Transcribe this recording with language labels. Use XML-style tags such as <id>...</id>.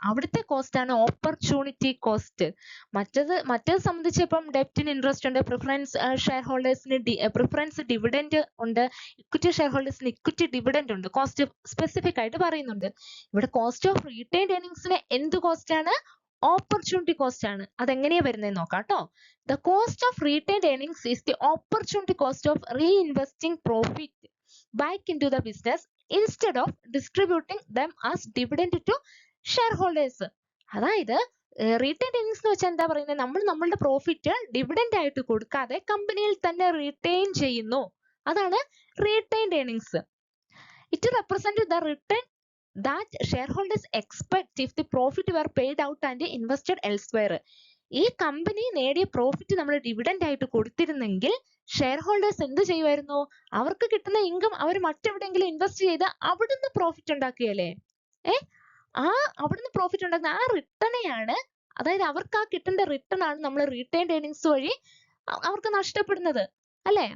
<ml>അവിടുത്തെ കോസ്റ്റ് ആണ് opportunity cost. മറ്റേത് സംബന്ധിച്ച് ഇപ്പം ഡെപ്റ്റിന് ഇൻട്രസ്റ്റ് ഉണ്ട്, പ്രിഫറൻസ് ഷെയർ ഹോൾഡേഴ്സിന് പ്രിഫറൻസ് ഡിവിഡൻഡ് ഉണ്ട്, ഇക്വിറ്റി ഷെയർ ഹോൾഡേഴ്സിന് ഇക്വിറ്റി ഡിവിഡൻഡ് ഉണ്ട്. കോസ്റ്റ് സ്പെസിഫിക് ആയിട്ട് പറയുന്നുണ്ട്. ഇവിടെ കോസ്റ്റ് ഓഫ് റീറ്റെയിൻഡ് ഏർണിങ്സിന് എന്ത് കോസ്റ്റ് ആണ്? ഓപ്പർച്യൂണിറ്റി കോസ്റ്റ് ആണ്. അതെങ്ങനെയാ വരുന്നത് നോക്കാം കേട്ടോ.</ml> <en>The cost of retained earnings is the opportunity cost of reinvesting profit back into the business instead of distributing them as dividend to shareholders.</en> <ml>അതായത് റീറ്റെയിൻഡ് ഏർണിങ്സ് എന്ന് വെച്ചാൽ എന്താ പറയുന്നത്? നമ്മൾ നമ്മളുടെ പ്രോഫിറ്റ് ഡിവിഡൻഡ് ആയിട്ട് കൊടുക്കാതെ കമ്പനിയിൽ തന്നെ റീറ്റെയിൻ ചെയ്യുന്നു. അതാണ് retained earnings.</ml> <en>It represents the return that shareholders expect if the profit were paid out and invested elsewhere.</en> <ml>ഈ കമ്പനി നേടിയ പ്രോഫിറ്റ് നമ്മൾ ഡിവിഡൻഡ് ആയിട്ട് കൊടുത്തിരുന്നെങ്കിൽ ഷെയർ ഹോൾഡേഴ്സ് എന്ത് ചെയ്യുമായിരുന്നു? അവർക്ക് കിട്ടുന്ന ഇൻകം അവർ മറ്റെവിടെയെങ്കിലും ഇൻവെസ്റ്റ് ചെയ്ത് അവിടുന്ന് പ്രോഫിറ്റ് ഉണ്ടാക്കുകയല്ലേ? അവിടുന്ന് പ്രോഫിറ്റ് ഉണ്ടാക്കുന്ന ആ റിട്ടേണെയാണ്, അതായത് അവർക്ക് ആ കിട്ടേണ്ട റിട്ടേൺ ആണ് നമ്മൾ റീറ്റെയിൻഡ് ഏർണിങ്സ് വഴി അവർക്ക് നഷ്ടപ്പെടുന്നത് അല്ലെ?</ml>